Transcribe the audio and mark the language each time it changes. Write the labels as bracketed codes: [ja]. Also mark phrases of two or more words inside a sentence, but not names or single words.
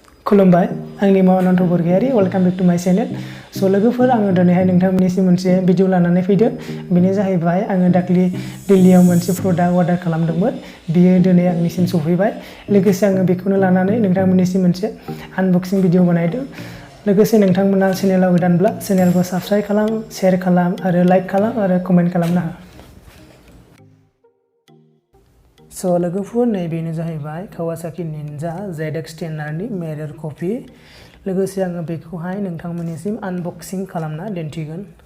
[brx] खुलुमबाय आंनि [en] I'm Anonto Borgoyar welcome back to my channel so [brx] लोगोफोर आङो दिनैहाय नोंथांमोननिसिम मोनसे भिडिअ लानानै फैदों बेनो जाहैबाय आङो दाख्लि दिल्लीयाव मोनसे प्रडाक्ट अर्डार खालामदोंमोन बियो दिनै आंनिसिम सफैबाय लोगोसे आङो बेखौनो लानानै नोंथांमोननिसिम मोनसे [en] unboxing video [brx] बानायदों लोगोसे नोंथांमोना चेनेलाव गोदानब्ला चेनेलखौ साबस्क्राइब खालाम शेयार खालाम आरो लाइक खालाम आरो कमेन्ट खालामना हो So लोगोफोर नैबेनो जाहैबाय kawasaki ninja zx10r नि [en] mirror copy [brx] लोगोसे आङो बेखौहाय नोंथांमोननिसिम आनबक्सिं खालामना दिन्थिगोन